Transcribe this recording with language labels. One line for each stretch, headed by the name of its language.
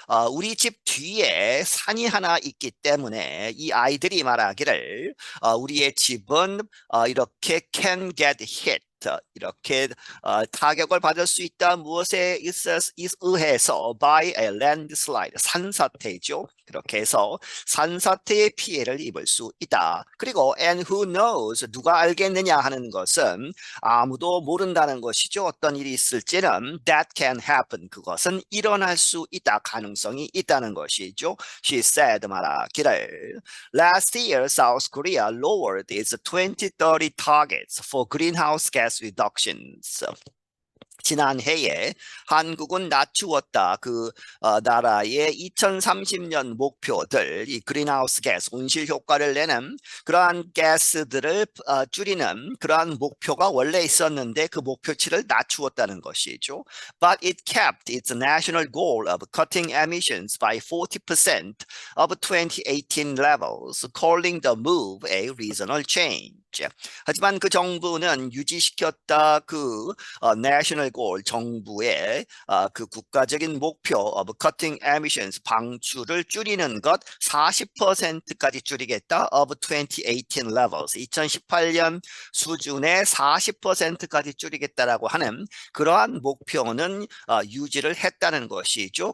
Korean: 우리 집 뒤에 산이 하나 있기 때문에 이 아이들이 말하기를 우리의 집은 이렇게
English: can get hit.
Korean: 이렇게 타격을 받을 수 있다. 무엇에 의해서
English: by a landslide
Korean: 산사태죠. 그렇게 해서 산사태의 피해를 입을 수 있다. 그리고
English: and who knows
Korean: 누가 알겠느냐 하는 것은 아무도 모른다는 것이죠. 어떤 일이 있을지는
English: that can happen
Korean: 그것은 일어날 수 있다. 가능성이 있다는 것이죠.
English: She said
Korean: 말하기를
English: Last year South Korea lowered its 2030 targets for greenhouse gas reductions.
Korean: 지난해에 한국은 낮추었다. 그 나라의 2030년 목표들, 이 그린하우스 가스, 온실 효과를 내는 그러한 가스들을 줄이는 그러한 목표가 원래 있었는데 그 목표치를 낮추었다는 것이죠.
English: But it kept its national goal of cutting emissions by 40% of 2018 levels, calling the move a reasonable change.
Korean: 하지만 그 정부는 유지시켰다 그
English: national goal
Korean: 정부의 그 국가적인 목표
English: of cutting emissions
Korean: 방출을 줄이는 것 40%까지 줄이겠다
English: of 2018 levels
Korean: 2018년 수준의 40%까지 줄이겠다라고 하는 그러한 목표는 유지를 했다는 것이죠.